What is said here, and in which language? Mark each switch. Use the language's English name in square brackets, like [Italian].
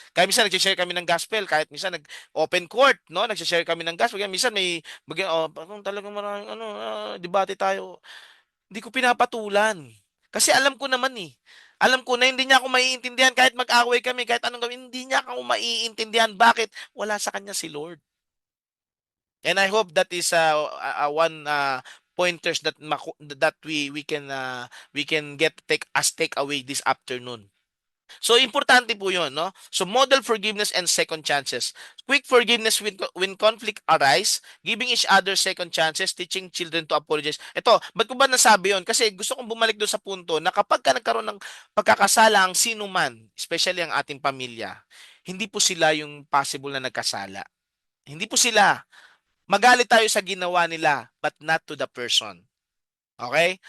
[Filipino] Kaya minsan nag-share kami ng gospel, kahit minsan nag-open court, no? Nag-share kami ng gospel. Kaya minsan may, kung talagang maraming, debate tayo. Hindi ko pinapatulan. Kasi alam ko naman eh. Alam ko na hindi niya ako maiintindihan kahit mag-away kami, kahit anong gawin, hindi niya ako maiintindihan. Bakit? Wala sa kanya si Lord. [English] And I hope that is one pointers that we can get take away this afternoon. [Filipino] So importante po 'yon, no? [English] So model forgiveness and second chances. Quick forgiveness when conflict arise, giving each other second chances, teaching children to apologize. [Filipino] Ito, ba't ko ba nasabi 'yon? Kasi gusto kong bumalik doon sa punto na kapag ka nagkaroon ng pagkakasala ang sino man, especially ang ating pamilya, hindi po sila yung possible na nagkasala. Hindi po sila. Magalit tayo sa ginawa nila, [English] but not to the person. [Filipino] Okay?